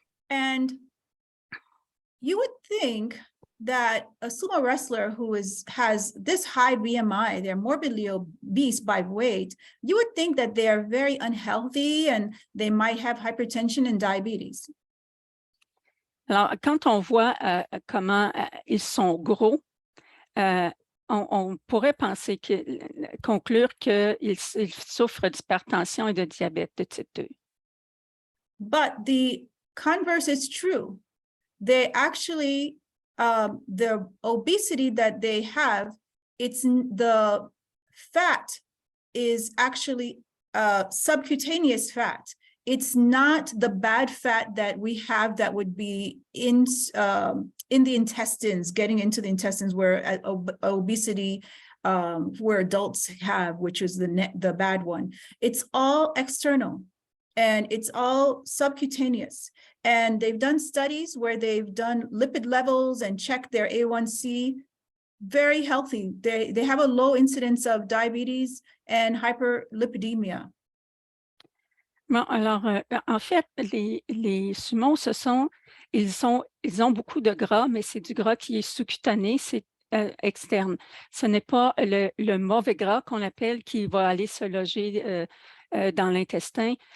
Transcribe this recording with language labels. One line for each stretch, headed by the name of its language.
English: And you would think that a sumo wrestler who has this high BMI, they're morbidly obese by weight, you would think that they are very unhealthy and they might have hypertension and diabetes.
French: Alors, quand on voit comment ils sont gros, on pourrait conclure qu'ils souffrent d'hypertension et de diabète de type 2.
English: But the converse is true. They actually, the obesity that they have, the fat is actually subcutaneous fat. It's not the bad fat that we have that would be in the intestines, getting into the intestines, where obesity, where adults have, which is the bad one. It's all external, and it's all subcutaneous. And they've done studies where they've done lipid levels and checked their A1C, very healthy. They have a low incidence of diabetes and hyperlipidemia.
French: Bon, alors, en fait, les sumos, ils ont beaucoup de gras, mais c'est du gras qui est sous-cutané, c'est externe. Ce n'est pas le mauvais gras qu'on appelle qui va aller se loger dans l'intestin.